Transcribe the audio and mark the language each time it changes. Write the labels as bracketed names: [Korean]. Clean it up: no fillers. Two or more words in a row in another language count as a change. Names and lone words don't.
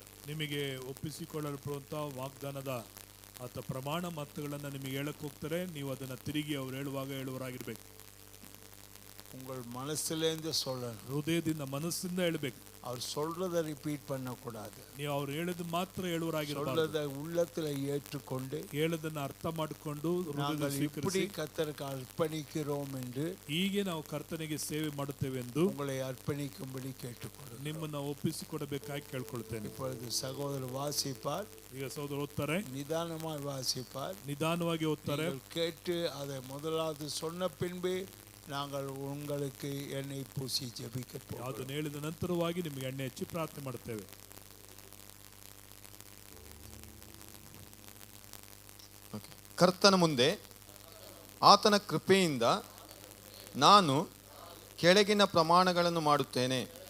[Kannada] ನಿಮಗೆ ಒಪ್ಪಿಸಿಕೊಳ್ಳಲ್ಪಡುವಂತಹ ವಾಗ್ದಾನದ ಅಥವಾ ಪ್ರಮಾಣ ಮಾತುಗಳನ್ನು ನಿಮಗೆ ಹೇಳಕ್ಕೆ ಹೋಗ್ತಾರೆ, ನೀವು ಅದನ್ನು ತಿರುಗಿ ಅವ್ರು ಹೇಳುವಾಗ ಹೇಳುವರಾಗಿರ್ಬೇಕು. [Tamil] உங்கள் மனசுலேருந்து சொல்லணும். [Kannada] ಹೃದಯದಿಂದ ಮನಸ್ಸಿಂದ ಹೇಳಬೇಕು. [Tamil] அவர் சொல்றதை ரிப்பீட் பண்ணக்கூடாது. [Kannada] ನೀವು ಅವ್ರು ಹೇಳಿದ ಮಾತ್ರ ಹೇಳುವರಾಗಿರಬಾರದು. [Tamil] சொல்றதை உள்ளத்தில் ஏற்றுக்கொண்டு [Kannada] ಹೇಳದನ್ನ ಅರ್ಥ ಮಾಡಿಕೊಂಡು [Tamil] நாங்கள் இப்படி கர்த்தருக்கு அர்ப்பணிக்கிறோம் என்று [Kannada] ಹೀಗೆ ನಾವು ಕರ್ತನಿಗೆ ಸೇವೆ ಮಾಡುತ್ತೇವೆ ಎಂದು [Tamil] உங்களை அர்ப்பணிக்கும்படி கேட்டுக்கொள்கிறேன். [Kannada] ನಿಮ್ಮನ್ನ ಒಪ್ಪಿಸಿಕೊಡಬೇಕಾಗಿ ಕೇಳ್ಕೊಳ್ತೇನೆ. [Tamil] இப்பொழுது சகோதரர் வாசிப்பார், [Kannada] ಈಗ ಸಹೋದರ ಓದ್ತಾರೆ, [Tamil] நிதானமாய் வாசிப்பார், [Kannada] ನಿಧಾನವಾಗಿ ಓದ್ತಾರೆ. [Tamil] நீங்கள் கேட்டு அதை முதலாவது சொன்ன பின்பு நாங்கள் உங்களுக்கு எண்ணெய் பூசி ಜಪಿக்க போகிறோம். [Kannada] ಅದನ್ನು ಹೇಳಿದ ನಂತರವಾಗಿ ನಿಮಗೆ ಎಣ್ಣೆ ಹಚ್ಚಿ ಪ್ರಾರ್ಥನೆ ಮಾಡುತ್ತೇವೆ. ಕರ್ತನ ಮುಂದೆ ಆತನ ಕೃಪೆಯಿಂದ ನಾನು ಕೆಳಗಿನ ಪ್ರಮಾಣಗಳನ್ನು ಮಾಡುತ್ತೇನೆ.